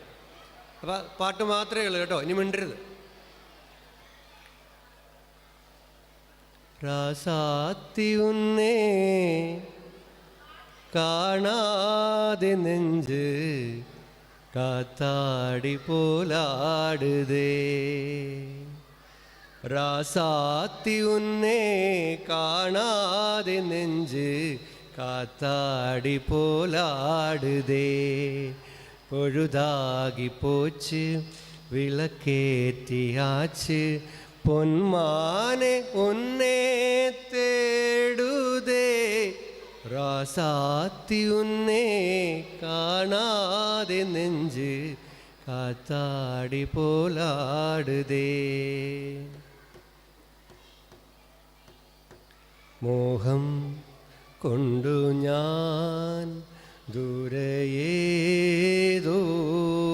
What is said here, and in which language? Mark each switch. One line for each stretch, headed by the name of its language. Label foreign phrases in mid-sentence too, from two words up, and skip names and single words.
Malayalam: അപ്പോൾ പാട്ട് മാത്രമേ ഉള്ളൂ കേട്ടോ, ഇനി മിണ്ടരുത്.
Tamil: ராசாத்தி உன்னே காணாதே நெஞ்சு காத்தாடி போலாடுதே. ராசாத்தி உன்னே காணாதே நெஞ்சு காத்தாடி போலாடுதே. பொழுதாகி போச்சு விளக்கேற்றியாச்சு பொன்மானே உன்னே தேடுதே. ராசாத்தி உன்னே காணாதே நெஞ்சு காத்தாடி போலாடுதே.
Malayalam: മോഹം കൊണ്ടു ഞാൻ ദൂരയേതോ